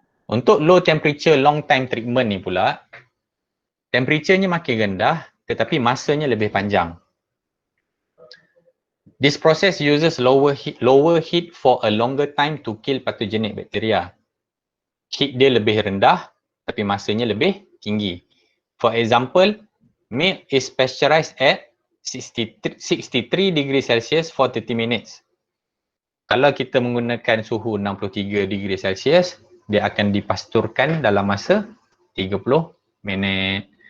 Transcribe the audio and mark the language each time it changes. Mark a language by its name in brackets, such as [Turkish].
[Malay] Untuk low temperature long time treatment ni pula, temperaturenya makin rendah tetapi masanya lebih panjang. [English] This process uses lower heat for a longer time to kill pathogenic bacteria. [Malay] Heat dia lebih rendah tapi masanya lebih tinggi. [English] For example, milk is pasteurized at 63 degree Celsius for 30 minutes. [Malay] Kalau kita menggunakan suhu 63 degree Celsius, dia akan dipasturkan dalam masa 30 minit.